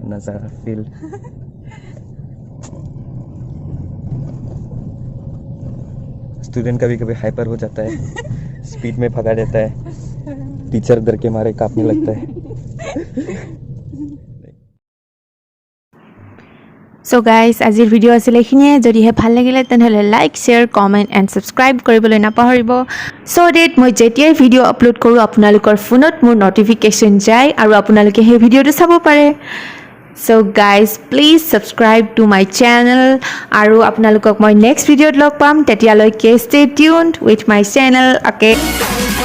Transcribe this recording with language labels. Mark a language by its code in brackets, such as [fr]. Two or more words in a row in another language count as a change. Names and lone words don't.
[hi] नज़ारा फील स्टूडेंट कभी कभी हाइपर हो जाता है स्पीड में भगा देता है टीचर डर के मारे कांपने लगता है [en] So guys, [as] আজিৰ ভিডিও আছিল এইখিনিয়ে যদিহে ভাল লাগিলে তেনেহ'লে [en] like share comment and subscribe [as] কৰিবলৈ নাপাহৰিব [en] so that [as] মই যেতিয়াই ভিডিঅ' আপলোড কৰোঁ আপোনালোকৰ ফোনত মোৰ নটিফিকেশ্যন যায় আৰু আপোনালোকে সেই ভিডিঅ'টো চাব পাৰে [en] so guys please subscribe to my channel [as] আৰু আপোনালোকক মই [en] next videoত [as] লগ পাম তেতিয়ালৈকে [en] stay tuned with my channel okay